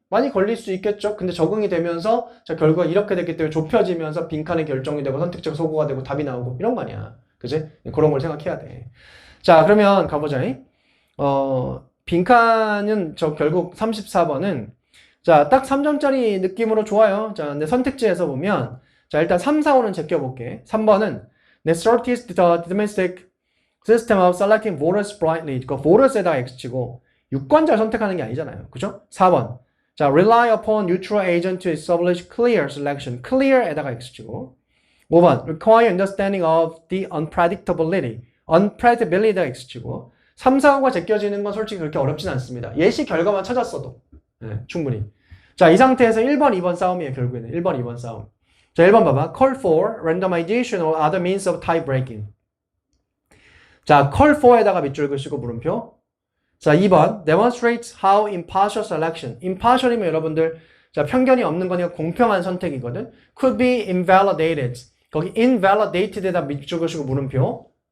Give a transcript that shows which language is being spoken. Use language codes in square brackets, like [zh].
[ko] 많이 걸릴 수 있겠죠. 근데 적응이 되면서 자 결과가 이렇게 됐기 때문에 좁혀지면서 빈칸이 결정이 되고 선택지가 소거가 되고 답이 나오고 이런 거 아니야. 그지? 그런 걸 생각해야 돼. 자 그러면 가보자. 빈칸은 결국 34번은 자 딱 3점짜리 느낌으로 좋아요. 자 근데 선택지에서 보면 자 일단 3, 4, 5는 제껴볼게. [en] 3번은 The sort is the deterministic system of selecting voters blindly. [ko] 그 voters에다가 X치고 유권자를 선택하는 게 아니잖아요. [en] 그죠? 4번 자 rely upon neutral agent to establish clear selection. clear에다가 X치고 5번 require understanding of the unpredictability. [ko] unpredictability에다가 X치고 3, 4, 5가 제껴지는 건 솔직히 그렇게 어렵진 않습니다. 예시 결과만 찾았어도 충분히. 자, 이 상태에서 1번, 2번 싸움이에요. 결국에는 1번, 2번 싸움. 자, 1번 봐봐. [en] Call for randomization or other means of tie breaking. [ko] 자, call for에다가 밑줄 그시고 물음표. [en] 자, 2번 demonstrates how impartial selection. [ko] impartial이면 여러분들 자, 편견이 없는 거니까 공평한 선택이거든. [en] could be invalidated. [ko] 거기 invalidated에다 밑줄 그시고 물음표.